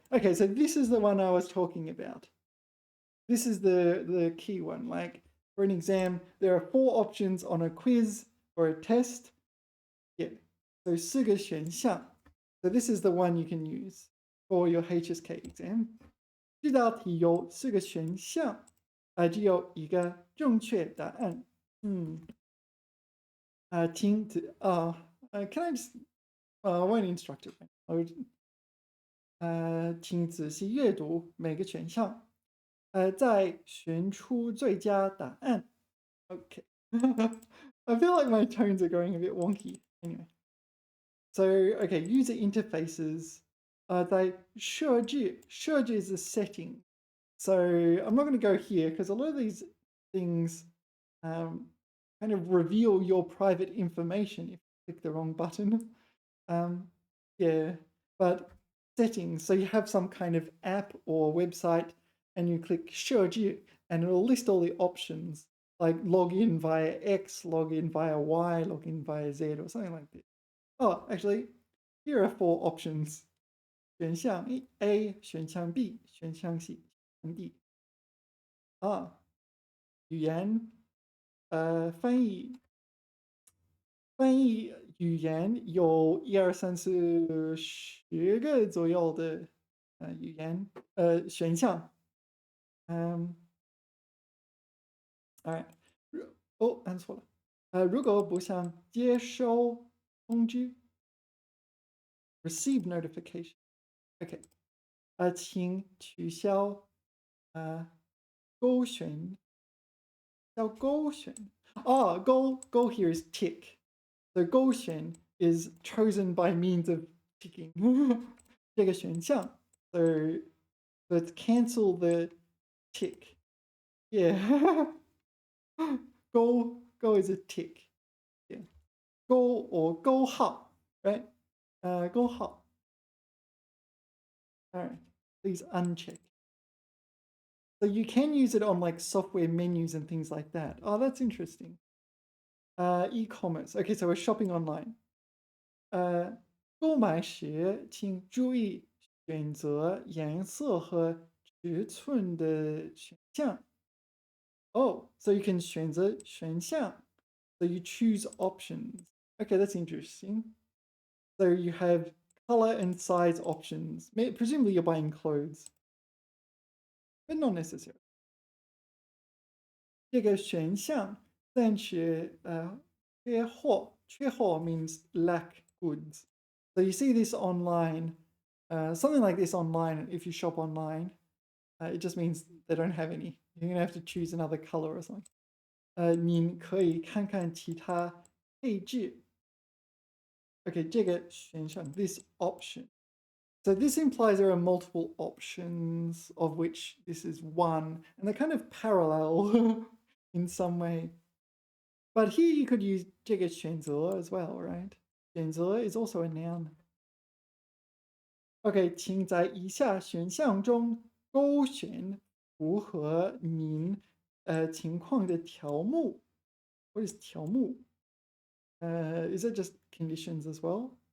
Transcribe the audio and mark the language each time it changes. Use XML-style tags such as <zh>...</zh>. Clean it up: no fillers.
<en>Okay, so this is the one I was talking about. This is the key one. Like for an exam, there are 4 options on a quiz or a test. Yeah. So</en> <zh>4个选项.</zh> <en>So this is the one you can use for your HSK exam.</en> <zh>这道题有4个选项，只有一个正确答案。</zh> <en>请仔can I just I won't instruct it. I would</en> <zh>请仔细阅读每个选项。再选出最佳答案。Okay.</zh> <en>I feel like my tones are going a bit wonky. Anyway. So, okay, user interfaces. 在设置is a setting. So I'm not going to go here because a lot of these things kind of reveal your private information if you click the wrong button. Yeah, but settings. So you have some kind of app or website and you click 设置 and it'll list all the options like log in via X, log in via Y, log in via Z or something like this. Oh, actually, here are 4 options. 选项 A, 选项 B, 选项 C, 选项 D.</en> <zh>语言翻译语言有1、2、3、4、10个左右的语言选项。 Alright. 按错了。如果不想接收通知</zh> <en>receive notification. Okay.</en> <zh>请取消勾选勾选</zh> <en>go here is tick. So 勾选 is chosen by means of ticking.</en> <zh>这个选项</zh> <en>so let's cancel the tick. Yeah. Go is a tick. Yeah. Go or go hao, right? Go hao. All right. Please uncheck. So you can use it on like software menus and things like that. Oh, that's interesting. E-commerce. Okay, so we're shopping online.</en> <zh>购买时请注意选择颜色和尺寸的选项。</zh> <en>Oh, so you can 选择选项. So you choose options. Okay, that's interesting. So you have color and size options. Presumably you're buying clothes, but not necessarily.</en> <zh>这个选项暂时缺货，缺货</zh> <en>means lack goods. So you see this online, something like this online. If you shop online, it just means they don't have any. You're gonna have to choose another color or something.</en> <zh>您可以看看其他配置。</zh> <en>Okay,</en> <zh>这个选项</zh> <en>this option. So this implies there are multiple options, of which this is one, and they're kind of parallel in some way. But here you could use</en> <zh>这个选择</zh> <en>as well, right? 选择 is also a noun.</en> <zh>OK，请在以下选项中勾选符合您情况的条目。</zh> <en>What is 条目? Is it just conditions as well?</en>